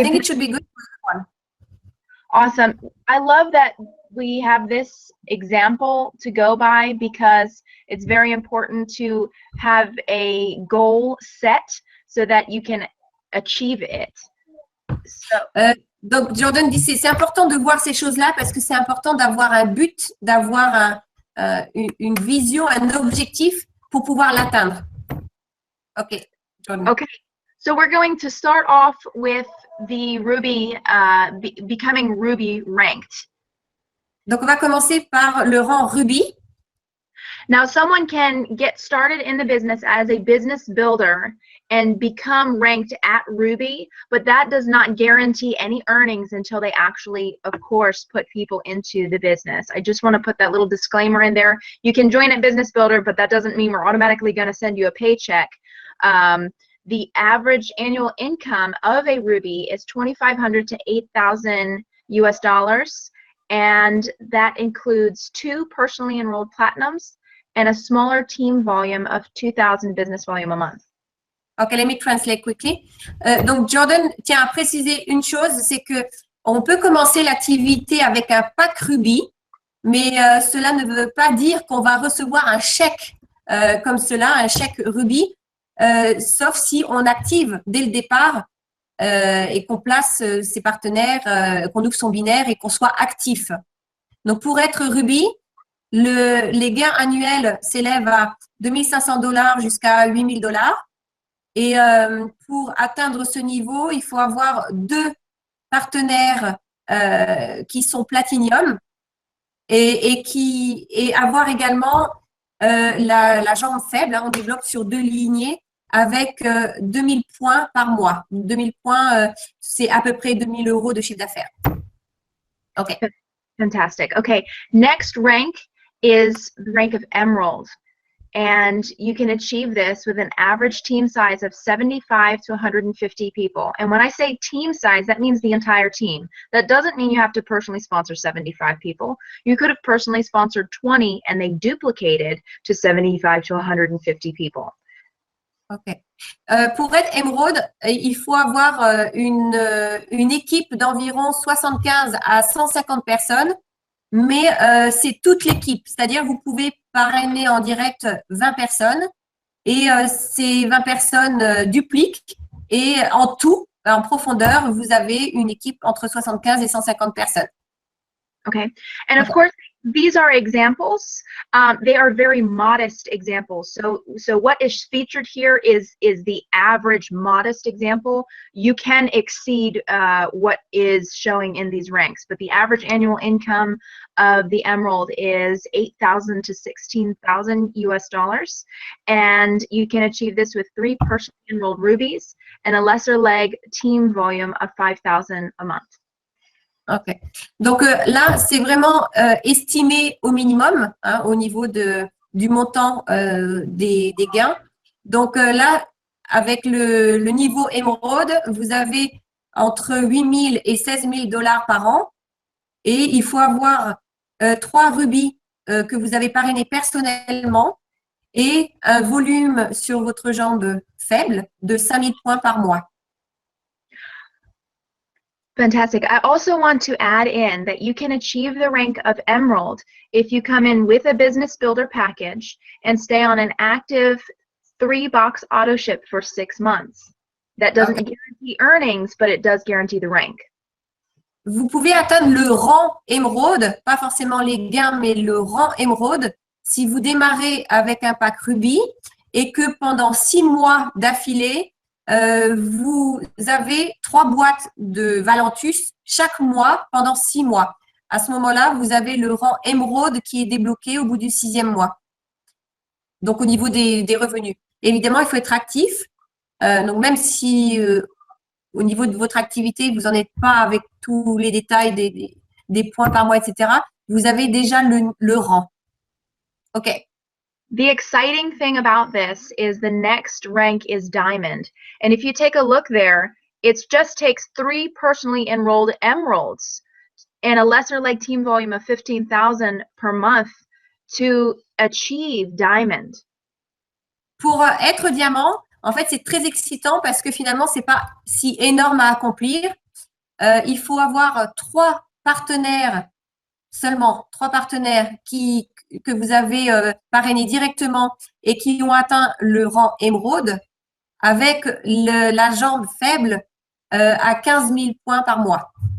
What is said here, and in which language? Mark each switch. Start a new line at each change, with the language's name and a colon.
English: I think it should be good for everyone. Awesome. I love that we have this example to go by because it's very important to have a goal set so that you can achieve it. So,
French: donc, Jordan dit c'est important de voir ces choses-là parce que c'est important d'avoir un but, d'avoir une vision, un objectif pour pouvoir l'atteindre.
English: OK, Jordan. okay. So we're going to start off with the Ruby, becoming Ruby ranked.
French: Donc, on va commencer par le rang Ruby.
English: Now, someone can get started in the business as a business builder and become ranked at Ruby, but that does not guarantee any earnings until they actually, of course, put people into the business. I just want to put that little disclaimer in there. You can join at Business Builder, but that doesn't mean we're automatically going to send you a paycheck. The average annual income of a Ruby is $2,500 to $8,000 US, and that includes 2 personally enrolled platinums and a smaller team volume of 2,000 business volume a month. Okay, let me translate quickly.
French: Donc, Jordan tient à préciser une chose, c'est que on peut commencer l'activité avec un pack Ruby, mais cela ne veut pas dire qu'on va recevoir un chèque comme cela, un chèque Ruby, sauf si on active dès le départ et qu'on place ses partenaires, qu'on ouvre son binaire et qu'on soit actif. Donc, pour être Ruby, les gains annuels s'élèvent à $2 500 jusqu'à $8 000. Et pour atteindre ce niveau, il faut avoir 2 partenaires qui sont Platinum et avoir également la jambe faible. Hein, on développe sur 2 lignées avec 2000 points par mois. 2000 points, c'est à peu près 2000 € de chiffre d'affaires.
English: OK. Fantastic. Okay, next rank is the rank of Emerald. And you can achieve this with an average team size of 75 to 150 people. And when I say team size, that means the entire team. That doesn't mean you have to personally sponsor 75 people. You could have personally sponsored 20 and they duplicated to 75 to 150 people. Ok.
French: Pour être émeraude, il faut avoir une équipe d'environ 75 à 150 personnes, mais c'est toute l'équipe. C'est-à-dire vous pouvez parrainer en direct 20 personnes et ces 20 personnes dupliquent et en tout, en profondeur, vous avez une équipe entre 75 et 150 personnes.
English: Okay. And of course, these are examples. They are very modest examples. So what is featured here is the average modest example. You can exceed what is showing in these ranks, but the average annual income of the Emerald is $8,000 to $16,000 US, and you can achieve this with 3 personally enrolled rubies and a lesser leg team volume of 5,000 a month. Ok.
French: Donc là, c'est vraiment estimé au minimum hein, au niveau du montant des gains. Donc là, avec le niveau émeraude, vous avez entre 8 000 et 16 000 $ par an. Et il faut avoir 3 rubis que vous avez parrainés personnellement et un volume sur votre jambe faible de 5 000 points par mois.
English: Fantastic. I also want to add in that you can achieve the rank of Emerald if you come in with a business builder package and stay on an active 3-box auto ship for 6 months. That doesn't guarantee earnings, but it does guarantee the rank.
French: Vous pouvez atteindre le rang émeraude, pas forcément les gains, mais le rang émeraude, si vous démarrez avec un pack rubis et que pendant 6 mois d'affilée, vous avez 3 boîtes de Valentus chaque mois pendant 6 mois. À ce moment-là, vous avez le rang émeraude qui est débloqué au bout du 6e mois. Donc, au niveau des revenus. Évidemment, il faut être actif. Donc, même si au niveau de votre activité, vous n'en êtes pas avec tous les détails des points par mois, etc., vous avez déjà le rang. OK.
English: The exciting thing about this is the next rank is Diamond. And if you take a look there, it just takes 3 personally enrolled Emeralds and a lesser leg team volume of 15,000 per month to achieve Diamond.
French: Pour être diamant, en fait, c'est très excitant parce que finalement, ce n'est pas si énorme à accomplir. Il faut avoir 3 partenaires, seulement 3 partenaires que vous avez parrainés directement et qui ont atteint le rang émeraude avec la jambe faible à 15 000 points par mois.